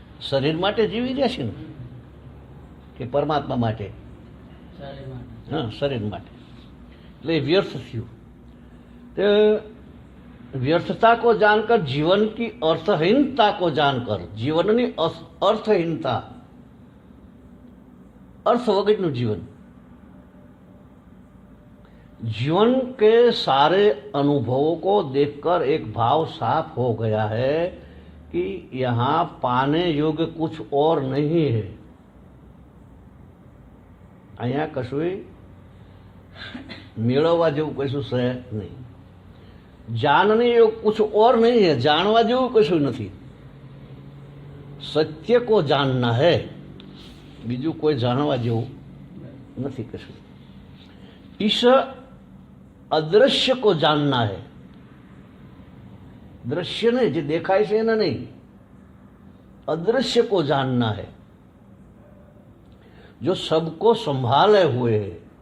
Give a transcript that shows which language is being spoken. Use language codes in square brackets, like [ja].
[gu] શરીર માટે જીવી રહ્યા છે ને, કે પરમાત્મા માટે? हाँ, शरीर माटे, એટલે व्यर्थ થયું. [hi] तो व्यर्थता को जानकर, जीवन की अर्थहीनता को जानकर, [gu] जीवननी अर्थहीनता, अर्थ वगरનું जीवन, [hi] जीवन के सारे अनुभवों को देखकर एक भाव साफ हो गया है कि यहाँ पाने योग्य कुछ और नहीं है. [gu] અહીંયા કશું મેળવવા જેવું કશું છે નહીં. [hi] जानने योग्य कुछ और नहीं है, [gu] जानवा જેવું કશું નથી. [hi] सत्य को जानना है, [gu] બીજું કોઈ જાણવા જેવું નથી કશું. [hi] इस अदृश्य को जानना है, दृश्य नहीं जो [gu] देखाय છે એને [hi] नहीं, अदृश्य को जानना है, जो सबको संभाले हुए है.